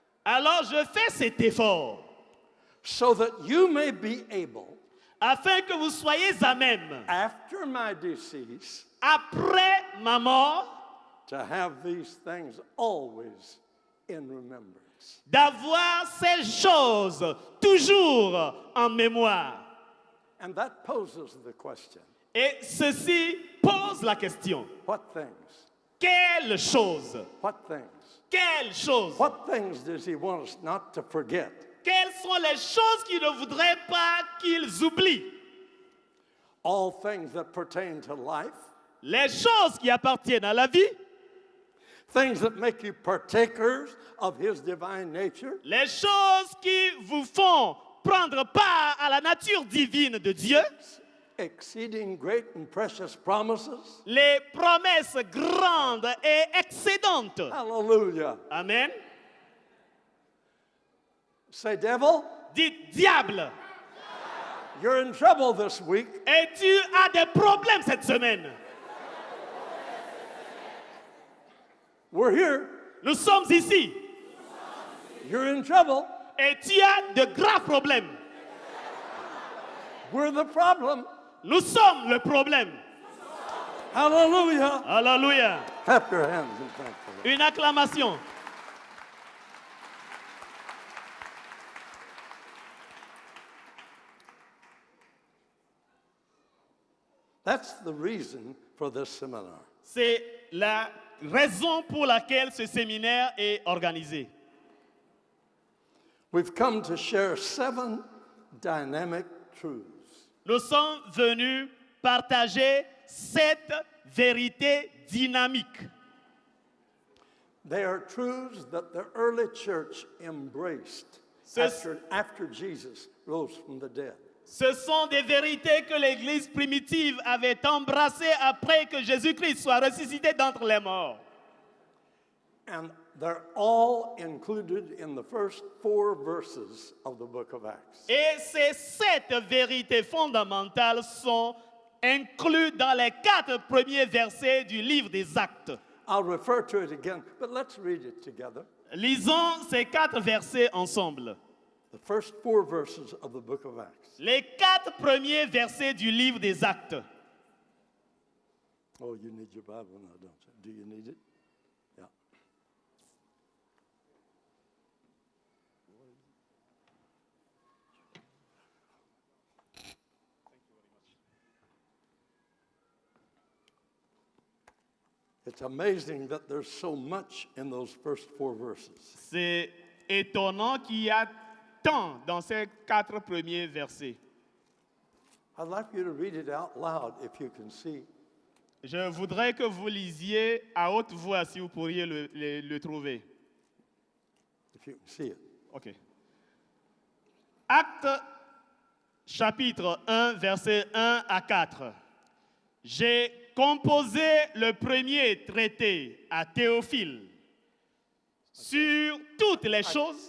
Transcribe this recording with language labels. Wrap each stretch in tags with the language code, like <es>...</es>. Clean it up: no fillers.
<fr>Alors je fais cet effort</fr> <en>so that you may be able,</en> <fr>afin que vous soyez à même,</fr> <en>after my decease,</en> <fr>après ma mort,</fr> <en>to have these things always in remembrance.</en> <fr>d'avoir ces choses toujours en mémoire.</fr> <en>And that poses the question,</en> <fr>Et ceci pose la question.</fr> <en>What things?</en> <fr>Quelle chose?</fr> <en>What things?</en> <fr>Quelle chose?</fr> <en>What things does he want us not to forget?</en> <fr>Quelles sont les choses qu'il ne voudrait pas qu'ils oublient?</fr> <en>All things that pertain to life,</en> <fr>Les choses qui appartiennent à la vie,</fr> <en>things that make you partakers of his divine nature,</en> <fr>les choses qui vous font prendre part à la nature divine de Dieu,</fr> <en>exceeding great and precious promises.</en> <fr>les promesses grandes et excédentes.</fr> <en>Hallelujah. Amen. Say, devil,</en> <fr>Dites, diable,</fr> <en>you're in trouble this week.</en> <fr>et tu as des problèmes cette semaine.</fr> <en>We're here.</en> <fr>Nous sommes ici</fr> <en>You're in trouble.</en> <fr>et tu as de graves problèmes.</fr> <en>We're the problem.</en> <fr>Nous sommes le problème.</fr> <en>Hallelujah.</en> <fr>Alléluia.</fr> <en>Clap your hands and thank the Lord.</en> <fr>Une acclamation.</fr> <en>That's the reason for this seminar.</en> <fr>C'est la raison pour laquelle ce séminaire est organisé.</fr> <en>We've come to share 7 dynamic truths.</en> <fr>Nous sommes venus partager 7 vérités dynamiques.</fr> <en>They are truths that the early church embraced after Jesus rose from the dead.</en> <fr>Ce sont des vérités que l'Église primitive avait embrassées après que Jésus-Christ soit ressuscité d'entre les morts.</fr> <en>And they're all included in the first 4 verses of the book of Acts.</en> <fr>Et ces 7 vérités fondamentales sont incluses dans les 4 premiers versets du livre des Actes.</fr> <en>I'll refer to it again, but let's read it together.</en> <fr>Lisons ces 4 versets ensemble.</fr> <en>The first 4 verses of the book of Acts.</en> <fr>Les 4 premiers versets du livre des Actes.</fr> <en>Oh, you need your Bible now, don't you? Do you need it? Yeah. It's amazing that there's so much in those first 4 verses.</en> <fr>C'est étonnant qu'il y a tant dans ces 4 premiers versets.</fr> <en>I'd like you to read it out loud if you can see.</en> <fr>Je voudrais que vous lisiez à haute voix si vous pourriez le trouver.</fr> <en>If you can see it. OK.</en> <fr>Acte chapitre 1, versets 1 à 4. J'ai composé le premier traité à Théophile sur toutes les choses.</fr>